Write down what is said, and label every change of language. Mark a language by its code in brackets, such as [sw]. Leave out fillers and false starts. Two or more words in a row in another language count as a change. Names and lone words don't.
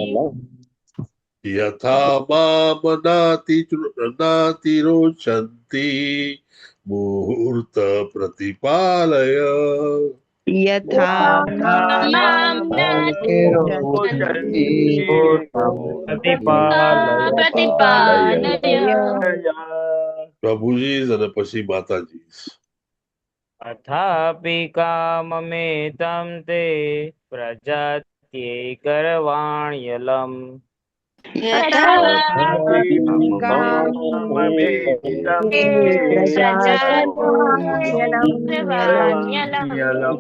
[sa] यथा नातिरोचन्ति मुहूर्त प्रतिपालय यथा मां नातिरोचन्ति प्रतिपालय [gu] પ્રભુજી અને પછી માતાજી. [sa] अथापि काममेतं ते प्रजात्यै करवाण्यलम् यथापि काममेतं ते कर्वाण्यलम्